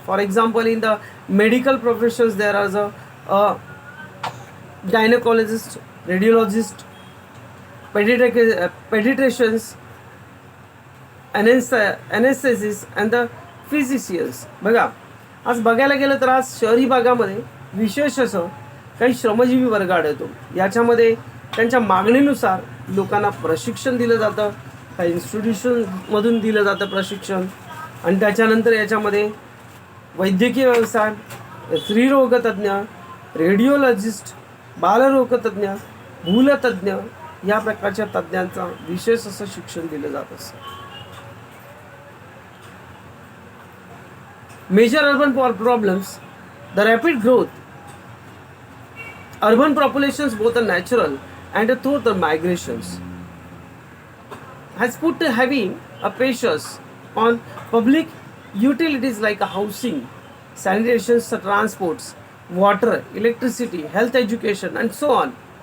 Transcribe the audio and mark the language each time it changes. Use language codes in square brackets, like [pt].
[en] For example, in the medical professions there is a gynecologist, radiologist, pediatricians, anesthesists and the physicians. [mr] बघा, आज बघायला गेलं तर आज शहरी भागामध्ये विशेष असं काही श्रमजीवी वर्ग आढळतो. याच्यामध्ये त्यांच्या मागणीनुसार लोकांना प्रशिक्षण दिलं जातं, काही इन्स्टिट्यूशनमधून दिलं जातं प्रशिक्षण. आणि त्याच्यानंतर याच्यामध्ये वैद्यकीय व्यवसाय, स्त्रीरोगतज्ञ, रेडिओलॉजिस्ट, बालरोगतज्ञ, भूलतज्ञ या प्रकारच्या तज्ज्ञांचा विशेष असं शिक्षण दिलं जात असतं. [en] Major urban problems: the rapid growth. Urban populations, both are natural and through the migrations, has put heavy pressures on public utilities like housing, sanitation, transports, water, electricity, health, education, and so on.